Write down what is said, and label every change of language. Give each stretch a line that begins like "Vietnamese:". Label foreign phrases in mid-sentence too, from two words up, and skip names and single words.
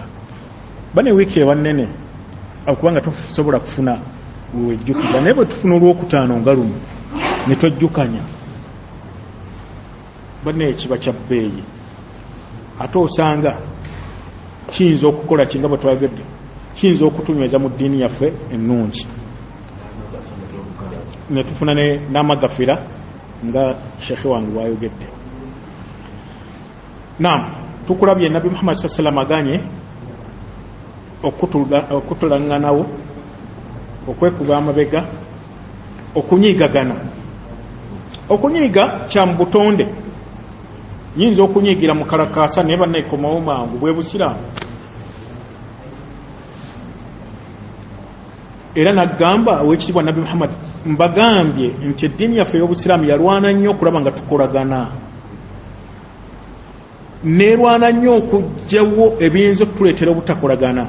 Ganda: Bane wiiki ewanene okubanga tusobola kufuna wejjukiza naye bwe tufuna olwokutaano nga luno ne twejjukanya bane ekiba kya bbeeyi ate osanga kiyinza okukola kinga bwe twagedde kiyinza okutunyweza mu ddiini yaffe ennungi ne tufuna n'amagafira nga shekhe wange bwayogedde. Naam, tukulabye Nabi Muhammad
Arabic: صلى الله عليه وسلم
Ganda: aganye okutulaŋŋanawo, okwekuba amabega, okunyiigagana. Okunyiiga kya mu butonde, yinza okunyiigira mu kalakaasa naye banneekomawo mangu bwe busiraamu. Era nagamba owekitiibwa Nabi Muhammad mbagambye nti eddiini yaffe ey'obusiraamu yalwana nnyo okulaba nga tukolagana, neerwana nnyo okugyawo ebiyinza okutuleetera obutakolagana.